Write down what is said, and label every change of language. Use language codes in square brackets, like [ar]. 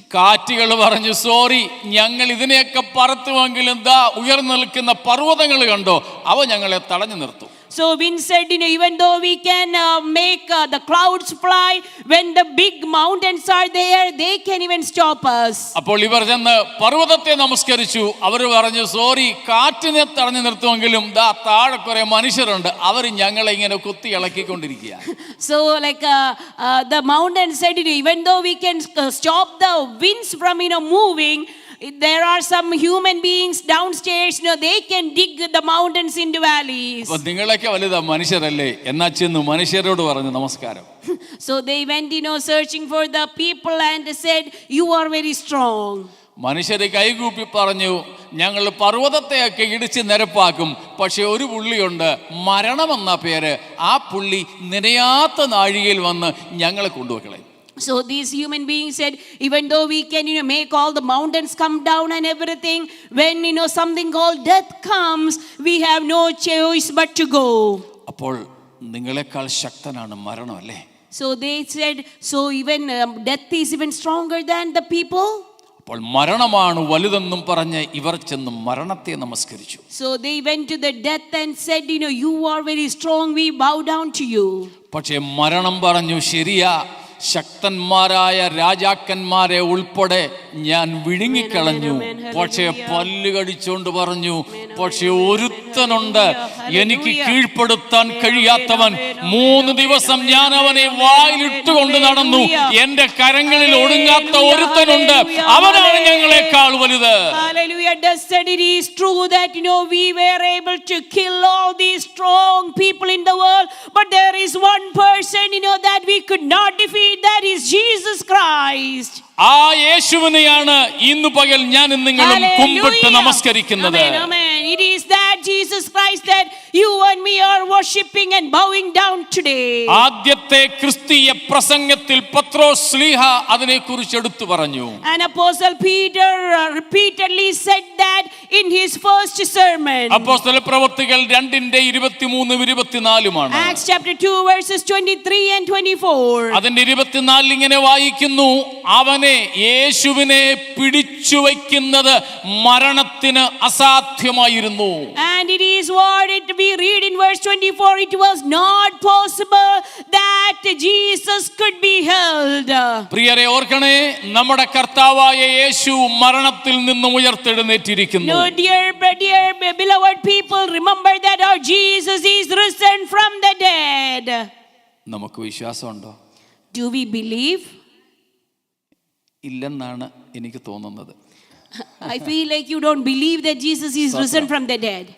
[ml] കാറ്റുകൾ പറഞ്ഞു, സോറി, ഞങ്ങൾ ഇതിനെയൊക്കെ പറത്തുമെങ്കിലും ദാ ഉയർന്നു നിൽക്കുന്ന പർവ്വതങ്ങൾ കണ്ടോ, അവ ഞങ്ങളെ തടഞ്ഞു നിർത്തും. [en] So wind said, even though we can make the clouds fly, when the big mountains are there, they can even stop us. [ml] അപ്പോൾ ഇവർ ചെന്ന് പർവ്വതത്തെ നമസ്കരിച്ചു. അവർ പറഞ്ഞു, സോറി, കാറ്റിനെ തടഞ്ഞു നിർത്തുമെങ്കിലും ദാ താഴെ കുറെ മനുഷ്യരുണ്ട്, അവർ ഞങ്ങളെ ഇങ്ങനെ കുത്തി ഇളക്കിക്കൊണ്ടിരിക്കുക. [en] So like the mountain said, even though we can stop the winds from moving, there are some human beings downstairs, they can dig the mountains into valleys. [ml] അപ്പോൾ നിങ്ങളൊക്കെ വലുതാ മനുഷ്യരല്ലേ, എന്നാ ചെന്ന് മനുഷ്യരോട് പറഞ്ഞു നമസ്കാരം. [en] So they went searching for the people and said, you are very strong. [ml] മനുഷ്യരെ കൈകൂപ്പി പറഞ്ഞു, ഞങ്ങൾ പർവ്വതത്തെയൊക്കെ ഇടിച്ച് നിരപ്പാക്കും, പക്ഷെ ഒരു പുള്ളിയുണ്ട്, മരണമെന്ന പേര്, ആ പുള്ളി നിനയാത്ത നാഴികയിൽ വന്ന് ഞങ്ങളെ കൊണ്ടുപോയി. [en] So these human beings said, even though we can make all the mountains come down and everything, when something called death comes, we have no choice but to go. [ml] അപ്പോൾ നിങ്ങളെക്കാൾ ശക്തനാണ് മരണം, അല്ലേ? [en] So they said, so even death is even stronger than the people. [ml] അപ്പോൾ മരണമാണ് വലുതെന്നും പറഞ്ഞ് ഇവർ ചെന്ന് മരണത്തെ നമസ്കരിച്ചു. [en] So they went to the death and said, you are very strong, we bow down to you. [ml] പക്ഷേ മരണം പറഞ്ഞു, ശരിയാ, ശക്തന്മാരായ രാജാക്കന്മാരെ ഉൾപ്പെടെ ഞാൻ വിഴുങ്ങിക്കളഞ്ഞു. പക്ഷേ പല്ല് കടിച്ചോണ്ട് പറഞ്ഞു, പക്ഷെ ഒരുത്തനുണ്ട് എനിക്ക് കീഴ്പ്പെടുത്താൻ കഴിയാത്തവൻ. 3 ദിവസം ഞാൻ അവനെ വായിലിട്ടുകൊണ്ട് നടന്നു. എന്റെ കരങ്ങളിൽ ഒടുങ്ങാത്ത ഒരുത്തനുണ്ട്, അവനാണ് ഞങ്ങളെക്കാൾ വലുത്. [en] Hallelujah. Thus said, it is true that we were able to kill all these strong people in the world, but there is one person that we could not defeat, that is Jesus Christ. [ml] ആ യേശുവിനെയാണ് ഇന്ന് പകൽ ഞാൻ നിങ്ങളും കുമ്പിട്ട് നമസ്കരിക്കുന്നത്. [en] Amen, amen. It is that Jesus Christ that you and me are worshiping and bowing down today. [ml] ആദ്യത്തെ ക്രിസ്തീയ പ്രസംഗത്തിൽ പത്രോസ് ശ്ലീഹ അതിനെക്കുറിച്ച് എടുത്തു പറഞ്ഞു. [en] And Apostle Peter repeatedly said that in his first sermon. [ml] അപ്പോസ്തല പ്രവൃത്തികൾ 2:23-24 [en] Acts chapter 2 verses 23 and 24. [ml] അതിന്റെ 24 ഇങ്ങനെ വായിക്കുന്നു, അവനെ യേശുവിനെ പിടിച്ചു വയ്ക്കുന്നത് മരണത്തിന് അസാധ്യമായിരുന്നു. [en] And it is what we read in verse 24, it was not possible that Jesus could be held. [ml] പ്രിയരെ ഓർക്കണേ, നമ്മുടെ കർത്താവായ യേശു മരണത്തിൽ നിന്നും ഉയർത്തെഴുന്നേറ്റിരിക്കുന്നു. [en] No, dear beloved people, remember that our Jesus is risen from the dead. [ml] നമുക്ക് വിശ്വാസമുണ്ടോ? [en] Do we believe? [ml] ഇല്ലെന്നാണ് എനിക്ക് തോന്നുന്നത്. [en] I feel like you don't believe that Jesus is risen from the dead.